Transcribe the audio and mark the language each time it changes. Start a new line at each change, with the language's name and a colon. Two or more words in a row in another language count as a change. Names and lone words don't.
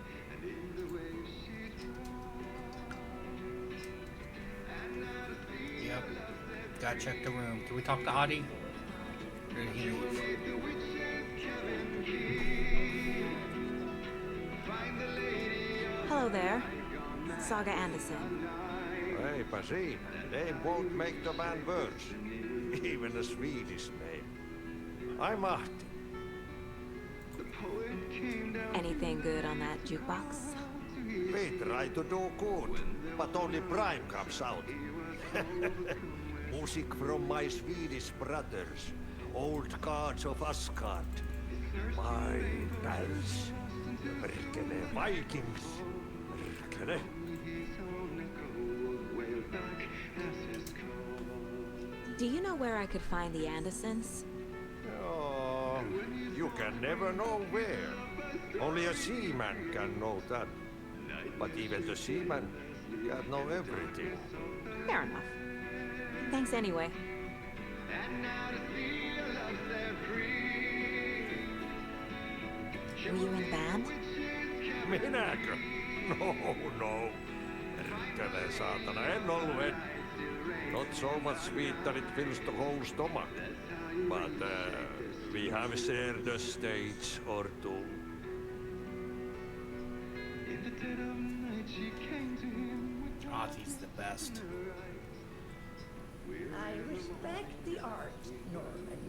English: Yep. Gotta check the room. Can we talk to Adi? Or did he leave? Hello there. Saga Anderson.
Finnish: Eipä siinä.
English: Name won't make the man worse. Even a Swedish name. I'm Ahti. Anything good on that jukebox? We try to do good, but only Prime comes out. Music from my Swedish brothers, old gods of Asgard. My pals, perkele Vikings, perkele. Do you know where I could find the Andersons? Oh, you can never know where. Only a seaman can know that. But even the seaman can't know everything. Fair enough. Thanks anyway. Were you in band?
Finnish: Minäkö? No, no. Perkele saatana, en ollut.
English: Not so much sweet that it fills the whole stomach. But we have shared a stage or two. Ozzy's the best. I respect the art, Norman.